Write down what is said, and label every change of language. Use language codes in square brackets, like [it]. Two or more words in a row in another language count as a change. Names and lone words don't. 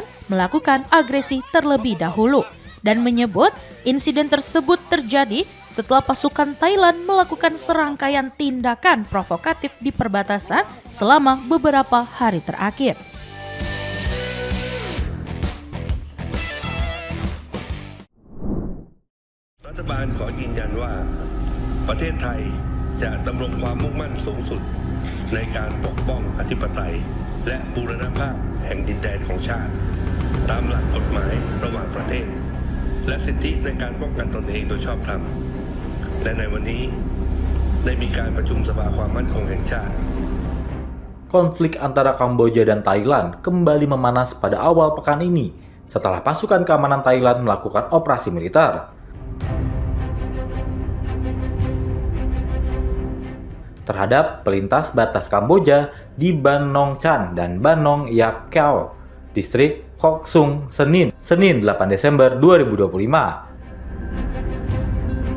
[id] melakukan agresi terlebih dahulu dan menyebut insiden tersebut terjadi setelah pasukan Thailand melakukan serangkaian tindakan provokatif di perbatasan selama beberapa hari terakhir. [th] Pertahanan ขอยืนยันว่าประเทศไทยจะดำรงความมุ่งมั่นสูงสุดในการปกป้องอธิปไตยและบูรณภาพแห่งดินแดนของชาติตามหลักกฎหมายระหว่างประเทศและสิทธิในการป้องกันตนเองโดยชอบธรรมและในวันนี้ได้มีการประชุมสภาความมั่นคงแห่งชาติ [id] Konflik antara Kamboja dan Thailand kembali memanas pada awal pekan ini setelah pasukan keamanan Thailand melakukan operasi militer. Terhadap pelintas batas Kamboja di Ban Nong Chan dan Ban Nong Yak Khao, distrik Kok Sung, Senin 8 Desember 2025.